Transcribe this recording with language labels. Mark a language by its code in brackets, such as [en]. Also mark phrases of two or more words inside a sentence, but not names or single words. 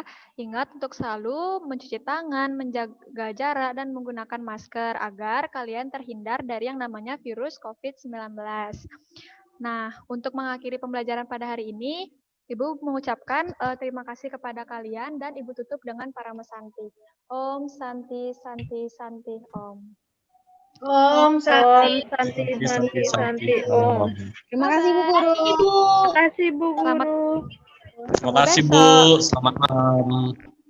[id] Ingat untuk selalu mencuci tangan, menjaga jarak, dan menggunakan masker agar kalian terhindar dari yang namanya virus COVID-19. Nah, untuk mengakhiri pembelajaran pada hari ini, Ibu mengucapkan terima kasih kepada kalian dan Ibu tutup dengan Parama Santi. [sa] ॐ शान्तिः शान्तिः शान्तिः ॐ. Om Om, Santi. शान्तिः शान्तिः शान्तिः ॐ. [id] Terima kasih Bu Guru. Ibu. Terima kasih, Bu Selamat Guru. Terima kasih, Bu. Selamat malam.